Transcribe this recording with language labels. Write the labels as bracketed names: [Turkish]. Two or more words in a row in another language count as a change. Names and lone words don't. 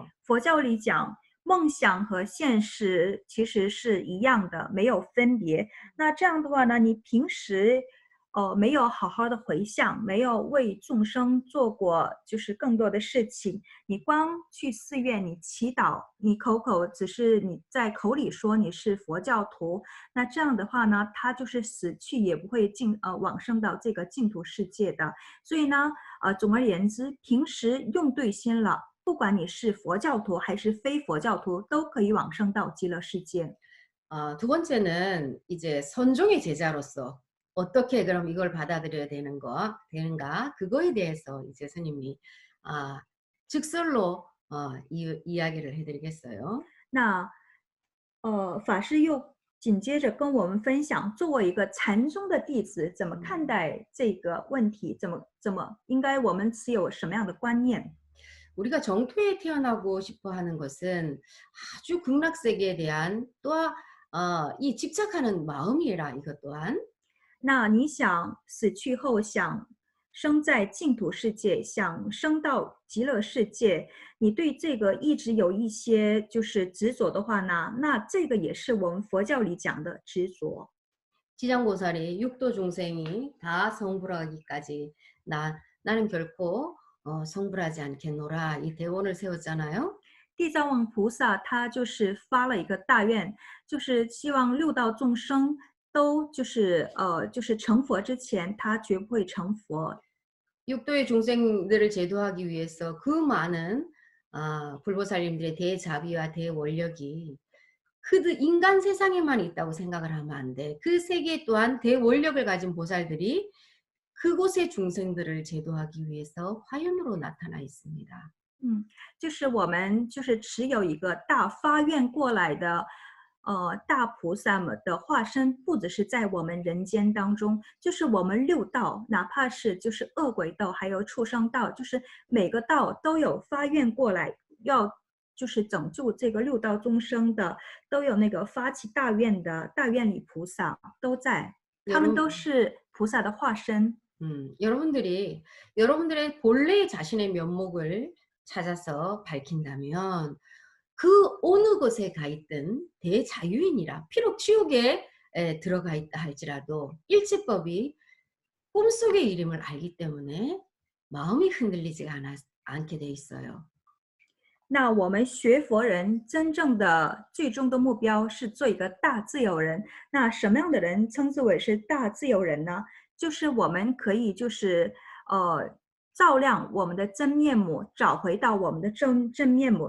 [Chinese] 佛教里讲，梦想和现实其实是一样的，没有分别。那这样的话呢，你平时没有好好的回向，没有为众生做过就是更多的事情，你光去寺院你祈祷，你只是你在口里说你是佛教徒，那这样的话呢，他就是死去也不会往生到这个净土世界的。所以呢，总而言之，平时用对心了，不管你是佛教徒还是非佛教徒，都可以往生到极乐世界。 [Korean] 두 번째는 이제 선종의 제자로서 어떻게 그럼 이걸 받아들여야 되는가 그거에 대해서 이제 스님이 즉설로 이야기를 해드리겠어요. [Chinese] 那法师又紧接着跟我们分享，作为一个禅宗的弟子，怎么看待这个问题？怎么应该我们持有什么样的观念？ [Korean] 우리가 정토에 태어나고 싶어 하는 것은 아주 극락세계에 대한 또한 이 집착하는 마음이라 이것 또한 [Chinese] 那你想死去后想生在净土世界，想生到极乐世界，你对这个一直有一些就是执着的话呢，那这个也是我们佛教里讲的执着。 [Korean] 지장보살이 육도 중생이 다 성불하기까지 나는 결코 성불하지 않겠노라 이 대원을 세웠잖아요. [Chinese] 地藏王菩萨他就是发了一个大愿，就是希望六道众生都就是成佛之前，他绝不会成佛。 [Korean] 육도의 중생들을 제도하기 위해서 그 많은 불보살님들의 대자비와 대원력이 그 인간 세상에만 있다고 생각을 하면 안 돼. 그 세계 또한 대원력을 가진 보살들이 그곳의 중생들을 제도하기 위해서 화연으로 나타나 있습니다. [Chinese] 就是我们就是持有一个大发愿过来的，大菩萨们的化身，不只是在我们人间当中，就是我们六道，哪怕是就是恶鬼道，还有畜生道，就是每个道都有发愿过来，要就是拯救这个六道众生的，都有那个发起大愿的大愿力菩萨都在，他们都是菩萨的化身。 [Korean] 여러분들의 본래 자신의 면목을 찾아서 밝힌다면 그 어느 곳에 가 있든 대자유인이라 비록 지옥에 들어가 있다 할지라도 일체법이 꿈속의 이름을 알기 때문에 마음이 흔들리지 않게 돼 있어요. [Chinese] 那我们学佛人真正的最终的目标是做一个大自由人。那什么样的人称之为是大自由人呢？就是我们可以就是照亮我们的真面目，找回到我们的真面目。